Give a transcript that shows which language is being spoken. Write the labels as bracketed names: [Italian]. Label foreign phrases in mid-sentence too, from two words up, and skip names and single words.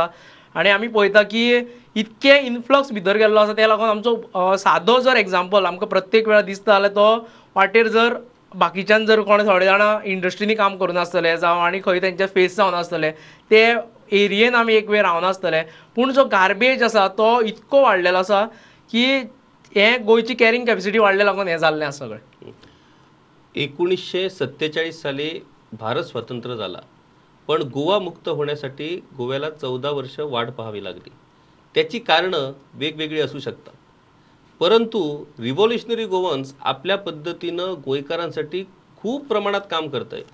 [Konkani] आनी आमी पळयता की इतके इन्फ्लक्स भितर गेल्लो आसा, त्या लागून आमचो सादो जर एग्जाम्पल आमकां प्रत्येक वेळा दिसता जाल्यार तो वाटेर जर बाकीच्यान जर कोण थोडे जाणां इंडस्ट्रीनी काम करून आसतले जावं आनी खंय तेंचे फेस जावन आसतले, ते एरियेन आमी एक वेळ रावन आसतले. पूण जो गार्बेज आसा तो इतको वाडलेलो आसा की हें गोंयची [English] carrying capacity [Konkani] वाडले लागून हें जाल्लें आसा सगळें. [Marathi] 1947 साली भारत स्वतंत्र झाला, पण गोवा मुक्त होण्यासाठी गोव्याला 14 वर्ष वाट पाहावी लागली. त्याची कारणं वेगवेगळी असू शकतात. परंतु [English] revolutionary Goans [Marathi] आपल्या पद्धतीनं गोयकरांसाठी खूप प्रमाणात काम करत आहे.